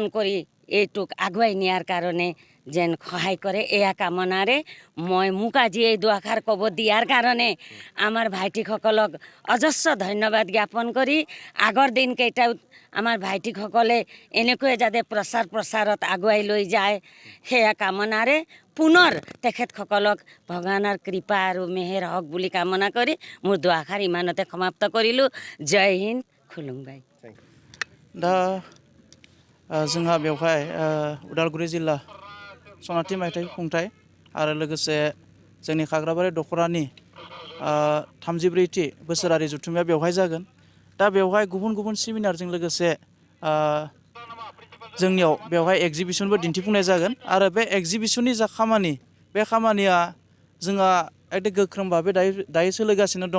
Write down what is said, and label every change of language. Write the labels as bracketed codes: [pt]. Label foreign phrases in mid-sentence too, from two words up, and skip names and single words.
[as] কৰি এইটোক আগুৱাই নিয়াৰ কাৰণে যেন সহায় কৰে এয়া কামনাৰে মই মোক আজি এই দুআষাৰ ক'ব দিয়াৰ কাৰণে আমাৰ ভাইটিসকলক অজস্ৰ ধন্যবাদ জ্ঞাপন কৰি আগৰ দিনকেইটাত আমাৰ ভাইটিসকলে এনেকৈ যাতে প্ৰচাৰত আগুৱাই লৈ যায় সেয়া কামনাৰে পুনৰ তেখেতসকলক ভগৱানৰ কৃপা আৰু মেহেৰ হওক বুলি কামনা কৰি মোৰ দুআষাৰ ইমানতে সমাপ্ত কৰিলোঁ। জয় হিন্দ, খুলুমবাই। [brx] दा जोंहा बेवहाय उदालगुरि जिल्ला सनाथि मायथाइ खुंथाय आरो लोगोसे जोंनि खाग्राबारि दख'रानि 34थि बोसोरारि जथुम्माया बेवहाय जागोन। दा बेवहाय गुबुन सेमिनारजों लोगोसे जोंनियाव बेवहाय एग्जिबिसनबो दिन्थिफुंनाय जागोन आरो बे एग्जिबिसननि जा खामानि बे खामानिया जोंहा एकदम गोख्रों भाबै दायो सोलिगासिनो दङ।